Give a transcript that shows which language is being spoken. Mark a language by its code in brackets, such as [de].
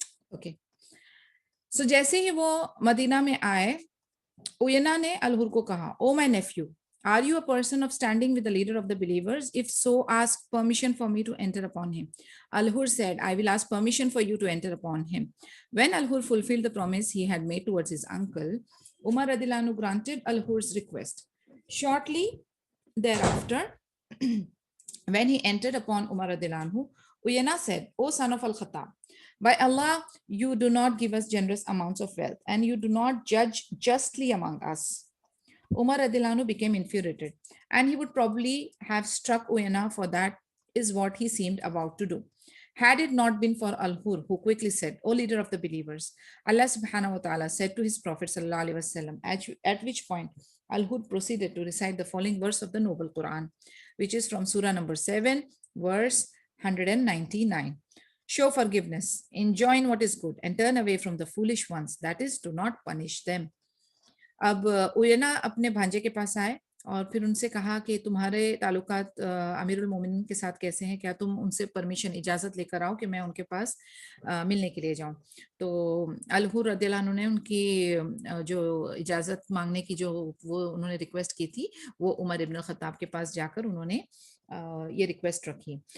[en] okay so [ur] جیسے ہی وہ مدینہ میں آئے، [en] اوینا نے الحر کو کہا، oh my nephew, are you a person of standing with the leader of the believers? If so, ask permission for me to enter upon him. Al-Hur said, I will ask permission for you to enter upon him. When Al-Hur fulfilled the promise he had made towards his uncle, Umar radhiyallahu anhu granted Al-Hur's request. Shortly thereafter, when he entered upon Umar radhiyallahu anhu, Uyana said, O son of Al-Khattab, by Allah, you do not give us generous amounts of wealth, and you do not judge justly among us. Umar radhiyallahu anhu became infuriated, and he would probably have struck Uyana, for that is what he seemed about to do. Had it not been for Al-Hur, who quickly said, O leader of the believers, Allah subhanahu wa ta'ala said to his Prophet sallallahu alaihi wasallam, at which point Al-Hur proceeded to recite the following verse of the noble Quran, which is from Surah number 7, verse 199. Show forgiveness, enjoin what is good, and turn away from the foolish ones, that is, do not punish them. [ur] اب اوینا اپنے بھانجے کے پاس آئے اور پھر ان سے کہا کہ تمہارے تعلقات امیر المومنین کے ساتھ کیسے ہیں، کیا تم ان سے پرمیشن اجازت لے کر آؤ کہ میں ان کے پاس ملنے کے لیے جاؤں. تو الحر رضی اللہ عنہ نے ان کی جو اجازت مانگنے کی جو وہ انہوں نے ریکویسٹ کی تھی، وہ عمر ابن الخطاب کے پاس جا کر انہوں نے یہ ریکویسٹ رکھی.